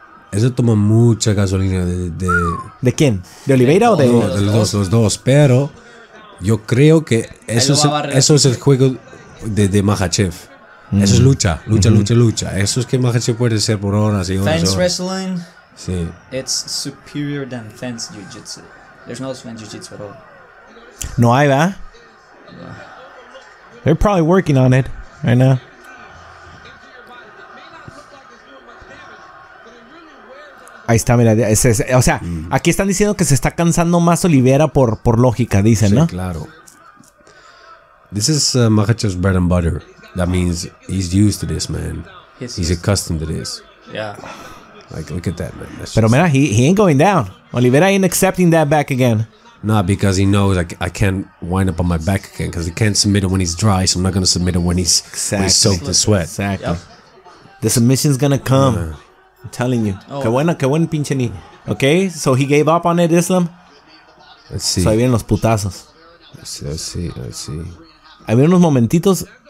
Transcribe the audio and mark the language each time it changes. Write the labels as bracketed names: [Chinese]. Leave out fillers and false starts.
[Spanish] Eso toma mucha gasolina ¿De quién? ¿De Oliveira o de...? No, de los dos. Pero yo creo que eso es el juego de Makhachev. Eso es lucha. Eso es que Makhachev puede ser por horas y horas. [English] Fence wrestling. [Spanish] Sí. [English] It's superior than fence jiu-jitsu. There's no fence jiu-jitsu at all. [Spanish] No hay, ¿verdad? [English] They're probably working on it right now. [Spanish] Ahí está, mira. O sea, aquí están diciendo que se está cansando más Oliveira por lógica, dicen, ¿no? Sí, claro. [English] This is Makhachev's bread and butter. That means he's used to this, man. He's accustomed to this. Yeah. Like, look at that, man. [Spanish] Pero mira, [English] he ain't going down. Oliveira ain't accepting that back again. Nah, because he knows I can't wind up on my back again because he can't submit it when he's dry, so I'm not going to submit it when he's soaked in sweat. Exactly. Yep. The submission's going to come. I'm telling you. Oh. [Spanish] Qué buen pinche ni. [English] Okay, so he gave up on it, Islam. Let's see. So [Spanish] ahí vienen los putazos. [English] Let's see. [Spanish] Ahí vienen unos momentitos.